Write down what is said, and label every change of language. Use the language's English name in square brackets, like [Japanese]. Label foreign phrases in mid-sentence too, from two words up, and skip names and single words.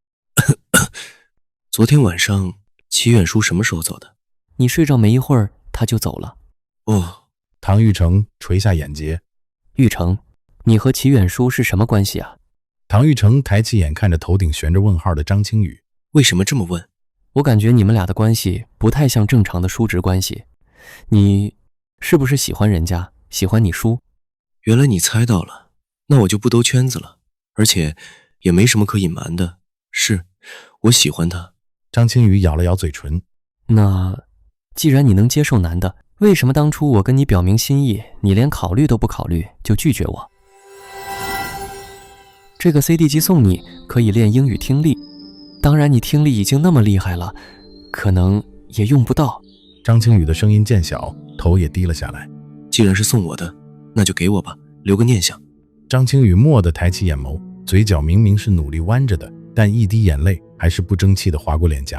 [Chinese] 昨天晚上祁遠叔什麼時候走的？你睡着沒一會兒他就走了。哦。唐玉成垂下眼睫。玉成，你和祁遠叔是什麼關係啊？唐玉成抬起眼看着頭頂懸着問號的張青雨。為什麼這麼問？我感覺你們倆的關係不太像正常的叔侄關係。你是不是喜歡人家，喜歡你叔？原來你猜到了，那我就不兜圈子了，而且也沒什麼可隱瞞的。是，我喜歡他。張青雨咬了咬嘴唇。那既然你能接受男的，為什麼當初我跟你表明心意，你連考慮都不考慮就拒絕我？這個 CD 機送你，可以練英語聽力。當然你聽力已經那麼厲害了，可能也用不到。張青雨的聲音漸小，頭也低了下來。既然是送我的，那就給我吧，留個念想。張青雨蓦地抬起眼眸，嘴角明明是努力彎着的，但一滴眼淚還是不爭氣地劃過臉頰。